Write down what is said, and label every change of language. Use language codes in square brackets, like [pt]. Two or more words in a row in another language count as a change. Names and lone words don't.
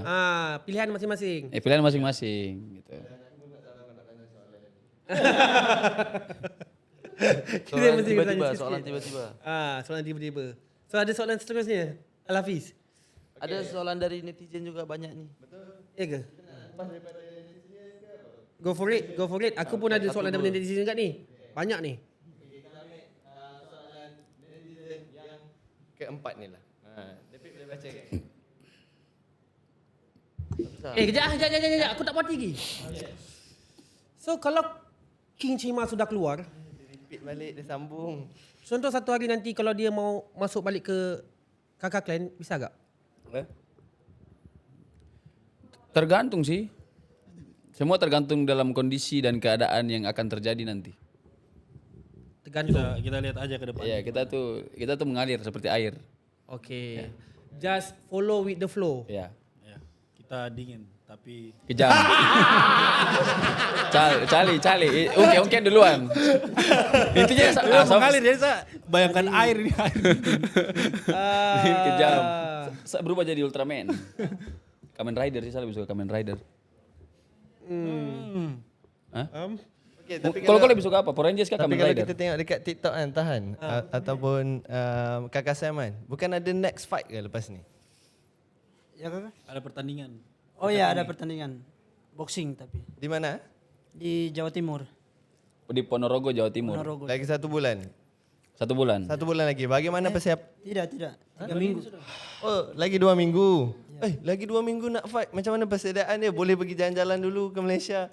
[id] Pilihan masing-masing. Pilihan masing-masing gitu. [ms] Soalan mesti tiba-tiba, bertanya soalan sikit. tiba-tiba. Soalan tiba-tiba. So ada soalan seterusnya? Al-Hafiz. [id] Ada soalan dari netizen juga banyak nih. [ms] Ya ke? [en] Go for it, go for it. [ms] Aku pun ada soalan daripada netizen juga ni. Banyak ni. Soalan netizen yang keempat ni lah. David boleh baca ke? Kejap. Aku tak puas lagi. [id] So kalau King Cima sudah keluar, [ms] Repeat balik, dia sambung. [id] contoh satu hari nanti kalau dia mau masuk balik ke kakak clan, [ms] bisa tak? [id] Tergantung sih. Semua tergantung dalam kondisi dan keadaan yang akan terjadi nanti. Tergantung. Kita lihat aja ke depan. Iya, kita tuh mengalir seperti air. Okay. [en] Just follow with the flow. [id] Ya. Ya, kita dingin tapi Kejam. Cali. Oke duluan. Intinya mengalir jadi saya bayangkan air ini air. kejam. Berubah jadi Ultraman. Kamen Rider sih, saya lebih suka Kamen Rider. Hah? Okay, tapi [ms] Kalau kau lebih suka apa? [id] Power Rangers kah tapi Kamen kalau Rider? [ms] kita tengok dekat TikTok kan, tahan. Ataupun Kakak Sam kan, bukan ada next fight ke lepas ni? Ya kakak? [id] Ada pertandingan. [ms] Oh ya ada pertandingan. [id] Boxing tapi. Di mana? Di Jawa Timur. Di Ponorogo, Jawa Timur. Ponorogo. Lagi 1 bulan. [ms] 1 bulan. 1 bulan lagi. Bagaimana persiap? [id] Tidak. 3 minggu. [ms] Oh, lagi 2 minggu. Lagi 2 minggu nak fight. Macam mana persediaan dia? Boleh pergi jalan-jalan dulu ke Malaysia?